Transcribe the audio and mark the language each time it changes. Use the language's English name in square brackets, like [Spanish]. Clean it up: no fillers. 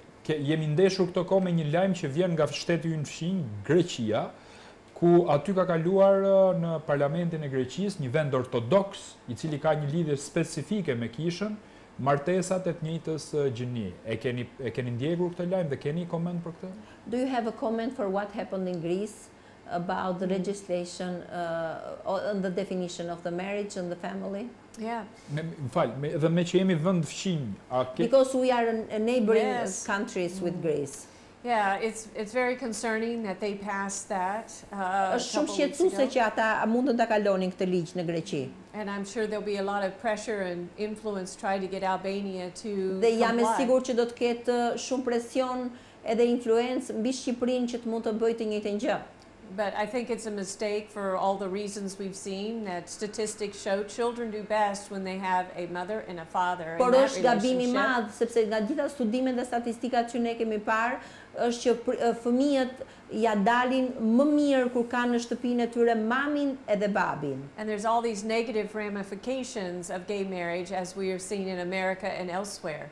[Albanian] Jemi ndeshur këto kohë me një lajm që vjen nga shteti ynë fshinj, Greqia, ku aty ka kaluar në parlamentin e Greqisë një vend ortodoks, i cili ka një lidhje specifike me kishën, martesat e të njëjtës gjini. E keni ndjekur këtë lajm dhe keni koment për këtë? [English] Do you have a comment for what happened in Greece? about the legislation on the definition of the marriage and the family? Yeah. [Albanian] Dhe me që jemi vend fqinj. [English] Because we are neighboring countries with Greece. Yeah, it's very concerning that they passed that. [Albanian] Është shumë shqetësuese që ata mundën ta kalonin këtë ligj në Greqi. [English] And I'm sure there'll be a lot of pressure and influence trying to get Albania to [Albanian] Dhe jam e [English] comply. [Albanian] sigurt që do të ketë shumë presion edhe influencë mbi Shqipërinë që të mund të bëjë të njëjtën gjë. [English] But I think it's a mistake for all the reasons we've seen that statistics show children do best when they have a mother and a father. [Albanian] Por është gabim I madh sepse nga gjitha studimet dhe statistikat që ne kemi parë është që fëmijët ja dalin më mirë kur kanë në shtëpinë e tyre mamin edhe babin. [English] And there's all these negative ramifications of gay marriage as we are seeing in America and elsewhere.